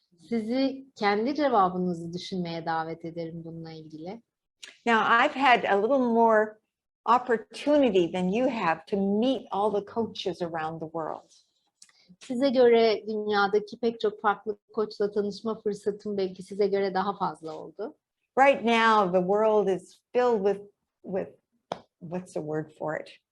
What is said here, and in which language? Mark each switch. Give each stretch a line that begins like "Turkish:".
Turkish: Sizi kendi cevabınızı düşünmeye davet ederim bununla ilgili.
English: Now, I've had a little more opportunity than you have to meet all the coaches around the world.
Turkish: Size göre dünyadaki pek çok farklı koçla tanışma fırsatım belki size göre daha fazla oldu.
English: Right now, the world is filled with what's the word for it?